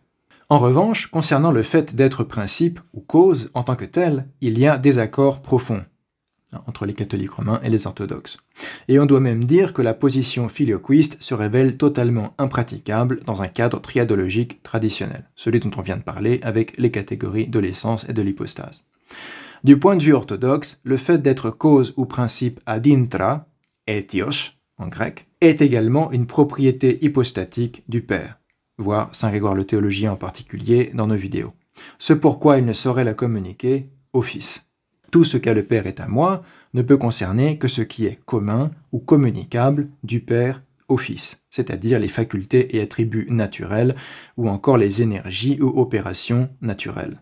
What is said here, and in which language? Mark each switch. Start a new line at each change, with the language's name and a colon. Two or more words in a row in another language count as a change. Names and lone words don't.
French: En revanche, concernant le fait d'être principe ou cause en tant que tel, il y a des accords profonds entre les catholiques romains et les orthodoxes. Et on doit même dire que la position filioquiste se révèle totalement impraticable dans un cadre triadologique traditionnel, celui dont on vient de parler avec les catégories de l'essence et de l'hypostase. Du point de vue orthodoxe, le fait d'être cause ou principe
Latin: ad intra,
French: étios en grec, est également une propriété hypostatique du Père, voir Saint Grégoire le Théologien en particulier dans nos vidéos. Ce pourquoi il ne saurait la communiquer au Fils. Tout ce qu'a le Père est à moi ne peut concerner que ce qui est commun ou communicable du Père au Fils, c'est-à-dire les facultés et attributs naturels ou encore les énergies ou opérations naturelles.